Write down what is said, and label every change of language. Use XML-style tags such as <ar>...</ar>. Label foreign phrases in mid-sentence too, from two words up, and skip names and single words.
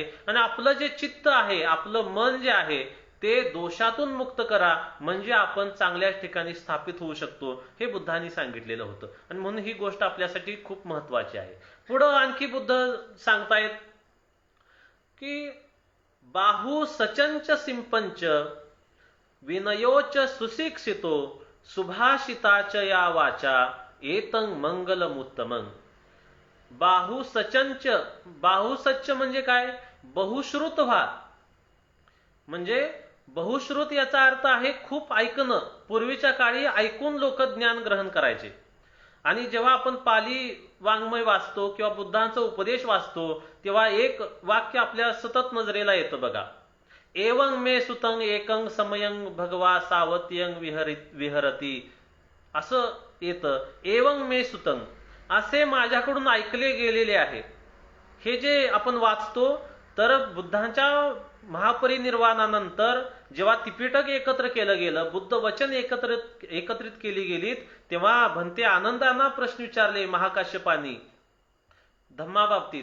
<mr>आणि आपलं जे चित्त आहे, आपलं मन जे आहे ते दोषातून मुक्त करा, म्हणजे आपण चांगल्या ठिकाणी स्थापित होऊ शकतो. हे बुद्धांनी सांगितलेलं होतं आणि म्हणून ही गोष्ट आपल्यासाठी खूप महत्वाची आहे. पुढं आणखी बुद्ध सांगतायत की</mr> <pi>बाहू सचंच सिंपंच विनयोच सुशिक्षितो सुभाषिताच या वाचा एतं मंगलमुत्तमं. बाहुसचंच, बाहुसच्च</pi> <mr>म्हणजे काय? बहुश्रुत व्हा. म्हणजे बहुश्रुत याचा अर्थ आहे खूप ऐकणं. पूर्वीच्या काळी ऐकून लोक ज्ञान ग्रहण करायचे. आणि जेव्हा आपण पाली वाङ्मय वाचतो किंवा बुद्धांचा उपदेश वाचतो तेव्हा एक वाक्य आपल्या सतत नजरेला येतं बघा.</mr> <pi>एवं मे सुतं एकं समयं भगवा सावत्यं विहरती,</pi> <mr>असं येतं.</mr> <pi>एवं मे सुतं,</pi> <mr>असे माझ्याकडून ऐकले गेलेले आहे. हे जे आपण वाचतो तर बुद्धांच्या महापरिनिर्वाणानंतर जेव्हा त्रिपिटक एकत्र केलं गेलं, बुद्ध वचन एकत्रित केली गेलीत, तेव्हा भंते आनंदांना प्रश्न विचारले महाकाश्यपानी धम्माबाबतीत.</mr>